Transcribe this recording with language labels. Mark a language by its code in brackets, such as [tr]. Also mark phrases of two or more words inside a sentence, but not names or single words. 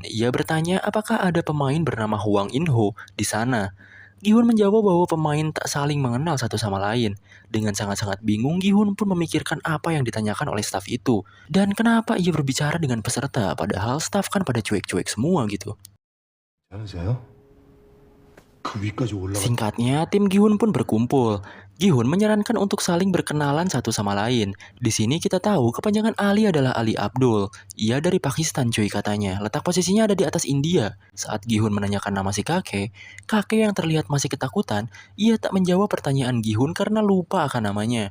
[id] Ia bertanya apakah ada pemain bernama Hwang In-ho di sana. Gi-hun menjawab bahwa pemain tak saling mengenal satu sama lain. Dengan sangat-sangat bingung, Gi-hun pun memikirkan apa yang ditanyakan oleh staf itu. Dan kenapa ia berbicara dengan peserta, padahal staf kan pada cuek-cuek semua gitu. [ko] 잘하세요? 그 위까지 올라가. [id] Singkatnya, tim Gi-hun pun berkumpul. Gi-hun menyarankan untuk saling berkenalan satu sama lain. Di sini kita tahu kepanjangan Ali adalah Ali Abdul. Ia dari Pakistan cuy katanya. Letak posisinya ada di atas India. Saat Gi-hun menanyakan nama si kakek yang terlihat masih ketakutan, ia tak menjawab pertanyaan Gi-hun karena lupa akan namanya.